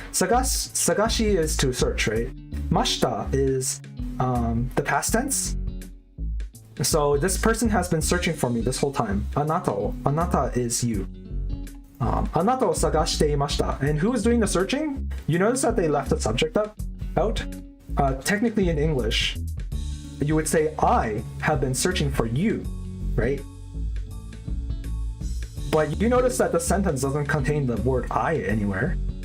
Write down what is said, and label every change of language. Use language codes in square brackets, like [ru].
[en] 探し is to search, right? ました is the past tense. So this person has been searching for me this whole time. あなた is you. [ja] あなたを探していました。 [en] And who is doing the searching? You notice that they left the subject out? Technically in English, you would say, I have been searching for you, right? But you notice that the sentence doesn't contain the word I anywhere.